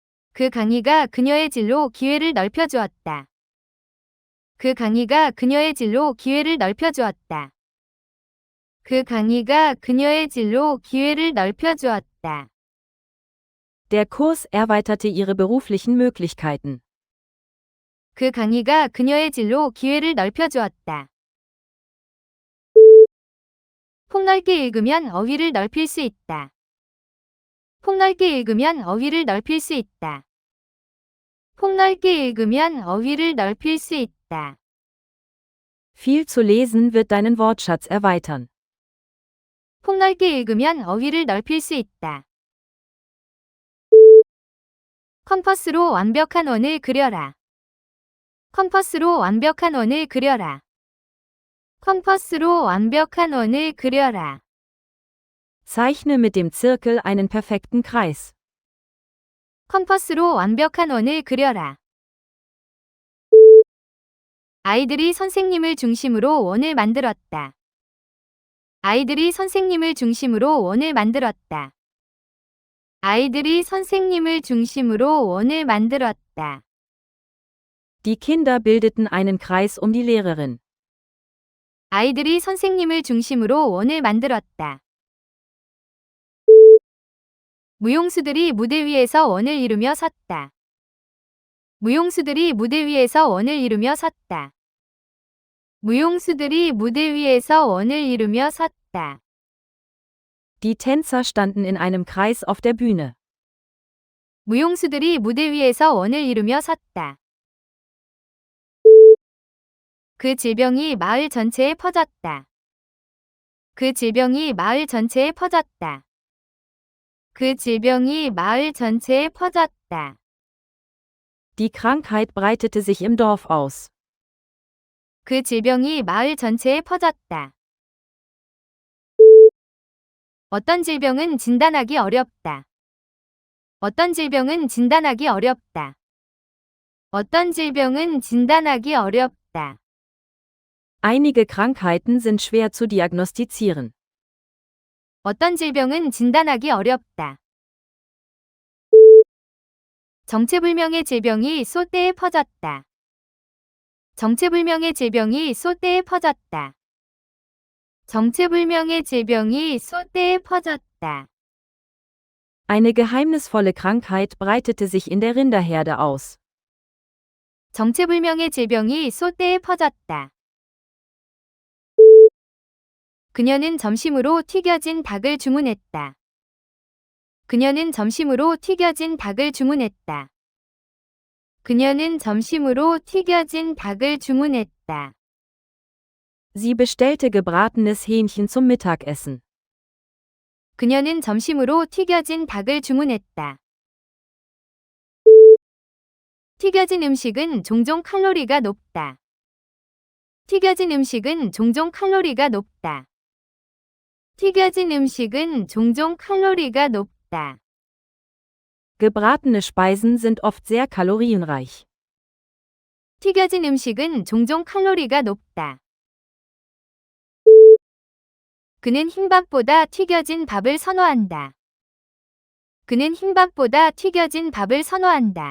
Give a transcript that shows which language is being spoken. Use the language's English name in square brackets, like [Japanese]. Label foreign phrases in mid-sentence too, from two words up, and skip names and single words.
[Korean] 그 강의가 그녀의 진로 기회를 넓혀주었다. 그 강의가 그녀의 진로 기회를 넓혀주었다. 그 강의가 그녀의 진로 기회를 넓혀주었다. [German] Der Kurs erweiterte ihre beruflichen Möglichkeiten. [Korean] 그 강의가 그녀의 진로 기회를 넓혀주었다. 폭넓게 읽으면 어휘를 넓힐 수 있다. 폭넓게 읽으면 어휘를 넓힐 수 있다. 폭넓게 읽으면 어휘를 넓힐 수 있다. [German] Viel zu lesen wird deinen Wortschatz erweitern. [Korean] 폭넓게 읽으면 어휘를 넓힐 수 있다. 컴퍼스로 완벽한 원을 그려라. 컴퍼스로 완벽한 원을 그려라. 컴퍼스로 완벽한 원을 그려라. [German] Zeichne mit dem Zirkel einen perfekten Kreis. [Korean] 컴퍼스로 완벽한 원을 그려라. 아이들이 선생님을 중심으로 원을 만들었다. 아이들이 선생님을 중심으로 원을 만들었다. 아이들이 선생님을 중심으로 원을 만들었다. [German] Die Kinder bildeten einen Kreis um die Lehrerin. [Korean] 아이들이 선생님을 중심으로 원을 만들었다. 무용수들이 무대 위에서 원을 이루며 섰다. 무용수들이 무대 위에서 원을 이루며 섰다. 무용수들이 무대 위에서 원을 이루며 섰다. [German] Die Tänzer standen in einem Kreis auf der Bühne. [Korean] 무용수들이 무대 위에서 원을 이루며 섰다. 그 질병이 마을 전체에 퍼졌다. 그 질병이 마을 전체에 퍼졌다. 그 질병이 마을 전체에 퍼졌다. [German] Die Krankheit breitete sich im Dorf aus. [Korean] 그 질병이 마을 전체에 퍼졌다. 어떤 질병은 진단하기 어렵다. 어떤 질병은 진단하기 어렵다. 어떤 질병은 진단하기 어렵다. [German] Einige Krankheiten sind schwer zu diagnostizieren. [Korean] 어떤 질병은 진단하기 어렵다. 정체불명의 질병이 쏠대에 퍼졌다. 정체불명의 질병이 쏠대에 퍼졌다. 정체불명의 질병이 쏠대에 퍼졌다. [German] Eine geheimnisvolle Krankheit breitete sich in der Rinderherde aus. [Korean] 정체불명의 질병이 쏠대에 퍼졌다. 그녀는 점심으로 튀겨진 닭을 주문했다. 그녀는 점심으로 튀겨진 닭을 주문했다. 그녀는 점심으로 튀겨진 닭을 주문했다. [German] Sie bestellte gebratenes Hähnchen zum Mittagessen. [Korean] 그녀는 점심으로 튀겨진 닭을 주문했다. 튀겨진 음식은 종종 칼로리가 높다. 튀겨진 음식은 종종 칼로리가 높다. 튀겨진 음식은 종종 칼로리가 높다. [German] Gebratene Speisen sind oft sehr kalorienreich. [Korean] 튀겨진 음식은 종종 칼로리가 높다. 그는 흰밥보다 튀겨진 밥을 선호한다. 그는 흰밥보다 튀겨진 밥을 선호한다.